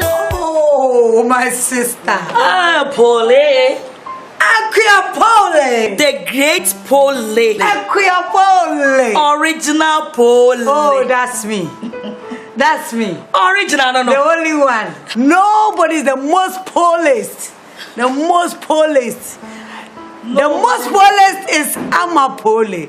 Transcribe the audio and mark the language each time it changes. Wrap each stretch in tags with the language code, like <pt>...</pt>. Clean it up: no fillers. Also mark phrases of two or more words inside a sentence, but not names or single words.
<en>Oh, my sister. Pole. Aquia Pole. The great Pole. Aquia Pole. Original Pole. Oh, that's me. That's me. Original, no. The only one. Nobody's the most polest. The most polest. The most polest is Ama Pole.</en>